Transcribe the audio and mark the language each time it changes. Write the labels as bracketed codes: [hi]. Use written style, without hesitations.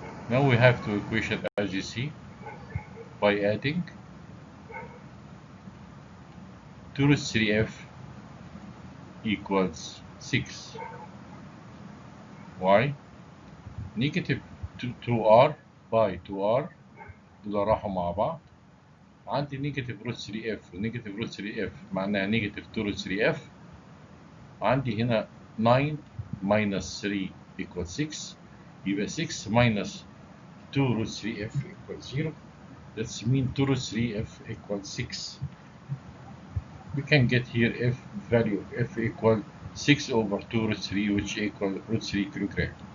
[en] Now we have two equations as you see by adding 2 root 3f equals 6. Why? Negative 2r by 2r [ar] دول راحوا مع بعض. عندي نيجاتيف روت 3f ونيجاتيف روت 3f معناها نيجاتيف 2 روت 3f. عندي هنا [en] 9 minus 3 equals 6. [ar] يبقى [en] 6 minus 2 root 3f equals 0. That's mean 2 root 3f equals 6. We can get here f value of f equal 6 over 2 root 3 which equal root 3 kilogram.